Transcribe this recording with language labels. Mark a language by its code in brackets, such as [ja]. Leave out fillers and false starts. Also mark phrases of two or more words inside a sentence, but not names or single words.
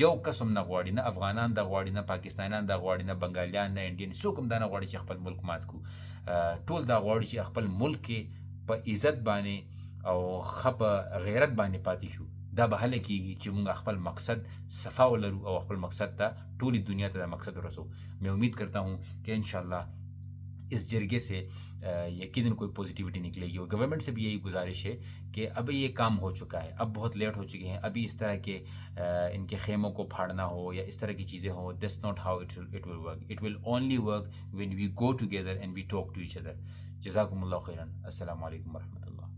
[ps] یو کس هم نه غواړي، نه افغانان دا غواړي، نه پاکستانیان دا غواړي، نه بنګالیان، نه انډین، څوک هم دا نه غواړي چې خپل ملک مات کړو. ټول دا غواړي چې خپل ملک کې په عزت باندې او خپ غیرت باندې پاتې شو. دا به هله کېږي چې موږ خپل مقصد صفا ولرو او خپل مقصد ته ټولي دنیا ته دا مقصد ورسو. [ur] میں امید کرتا ہوں کہ انشاءاللہ اس جرگے سے یقیناً کوئی پازیٹیوٹی نکلے گی. اور گورنمنٹ سے بھی یہی گزارش ہے کہ اب یہ کام ہو چکا ہے، اب بہت لیٹ ہو چکے ہیں. ابھی اس طرح کے ان کے خیموں کو پھاڑنا ہو یا اس طرح کی چیزیں ہوں، [en] That's not how it will work. It will only work when we go together and we talk to each other. [ar] جزاکم اللہ خیرا. السلام علیکم ورحمۃ اللہ.